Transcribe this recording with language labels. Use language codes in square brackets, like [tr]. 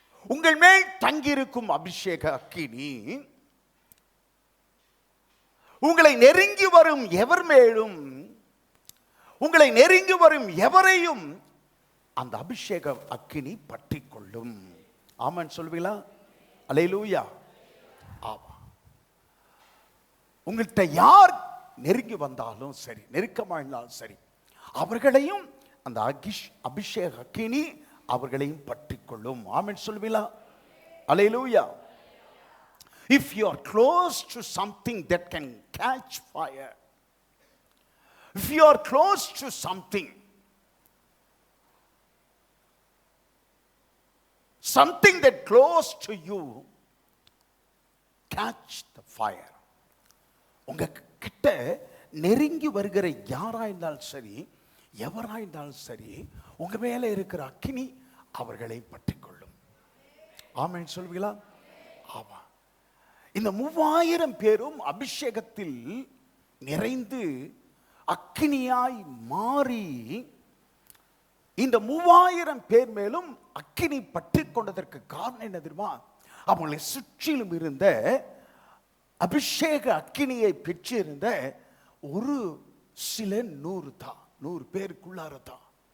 [ta] உங்கள் மேல் தங்கியிருக்கும் அபிஷேக அக்கினி உங்களை நெருங்கி வரும் எவர் மேலும், உங்களை நெருங்கி வரும் எவரையும் அந்த அபிஷேக அக்கினி பற்றி கொள்ளும். ஆமென் சொல்வீங்களா? அல்லேலூயா. ஆமா, உங்கள்கிட்ட யார் நெருங்கி வந்தாலும் சரி, நெருக்கமானாலும் சரி, அவர்களையும் அந்த அபிஷேக அக்கினி அவர்களையும் பற்றிக்கொள்ளும். ஆமென் சொல்வீங்களா? அல்லேலூயா. [en] If you are close to something that can catch fire, if you are close to something that close to you catch the fire, [ta] உங்க கிட்ட நெருங்கி வருகிற யாராயிருந்தாலும் சரி, எவராயிருந்தாலும் சரி, உங்க மேல இருக்கிற அக்கினி அவர்களை பற்றிக்கொள்ளும். ஆமென் சொல்வீங்களா? ஆமா. இந்த 3000 பேரும் அபிஷேகத்தில் நிறைந்து அக்கினியாய் மாறி, இந்த 3000 பேர் மேலும் அக்கினி பற்றி கொண்டதற்கு காரணம் என்ன தெரியுமா? அவங்களை சுற்றிலும் இருந்த அபிஷேக அக்கினியை பெற்றிருந்த ஒரு சில 100 பேருக்குள்ளார தான்.